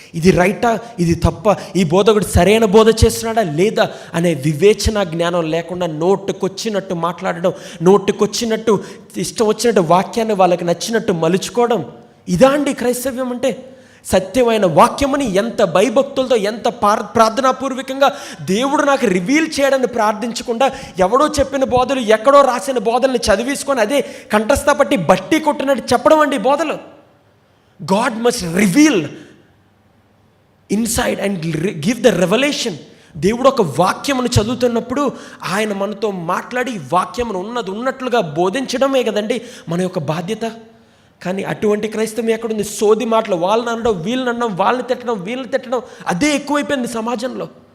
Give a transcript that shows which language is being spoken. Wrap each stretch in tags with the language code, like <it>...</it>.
<te>ఇది రైటా, ఇది తప్ప, ఈ బోధకుడు సరైన బోధ చేస్తున్నాడా లేదా అనే వివేచన జ్ఞానం లేకుండా నోటుకొచ్చినట్టు మాట్లాడడం, నోటుకొచ్చినట్టు ఇష్టం వచ్చినట్టు వాక్యాన్ని వాళ్ళకి నచ్చినట్టు మలుచుకోవడం, ఇదా అండి క్రైస్తవ్యం అంటే? సత్యమైన వాక్యమని ఎంత భయభక్తులతో, ఎంత ప్రార్థనాపూర్వకంగా దేవుడు నాకు రివీల్ చేయడాన్ని ప్రార్థించకుండా ఎవడో చెప్పిన బోధలు, ఎక్కడో రాసిన బోధల్ని చదివేసుకొని అదే కంఠస్థ పట్టి బట్టి కొట్టినట్టు చెప్పడం అండి బోధలు.</te> <en>God must reveal inside and give the revelation.</en> <te>దేవుడు ఒక వాక్యమును చదువుతున్నప్పుడు ఆయన మనతో మాట్లాడి వాక్యమును ఉన్నట్లుగా బోధించడమే కదండి మన యొక్క బాధ్యత. కానీ అటువంటి క్రైస్తవం ఎక్కడుంది? సోది మాటలు, వాళ్ళని అనడం, వీళ్ళని అనడం, వీళ్ళని తిట్టడం అదే ఎక్కువైపోయింది సమాజంలో.</te>